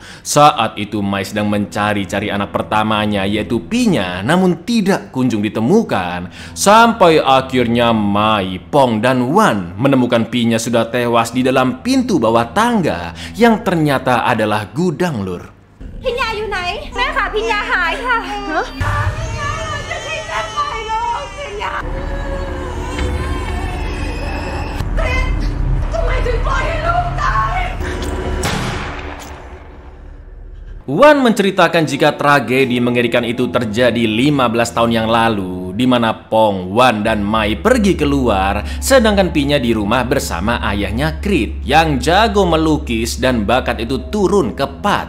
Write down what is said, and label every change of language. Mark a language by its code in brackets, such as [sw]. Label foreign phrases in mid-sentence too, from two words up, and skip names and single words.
[id] Saat itu Mai sedang mencari-cari anak pertamanya yaitu Pinya, namun tidak kunjung ditemukan. Sampai akhirnya Mai, Pong, dan Wan menemukan Pinya sudah tewas di dalam pintu bawah tangga yang ternyata adalah gudang lur. [th] Pinyaอยู่ไหนแม่ค่ะPinyaหายค่ะ [id] Wan menceritakan jika tragedi mengerikan itu terjadi 15 tahun yang lalu, di mana Pong, Wan, dan Mai pergi keluar, sedangkan Pinya di rumah bersama ayahnya Krit yang jago melukis dan bakat itu turun ke Pat.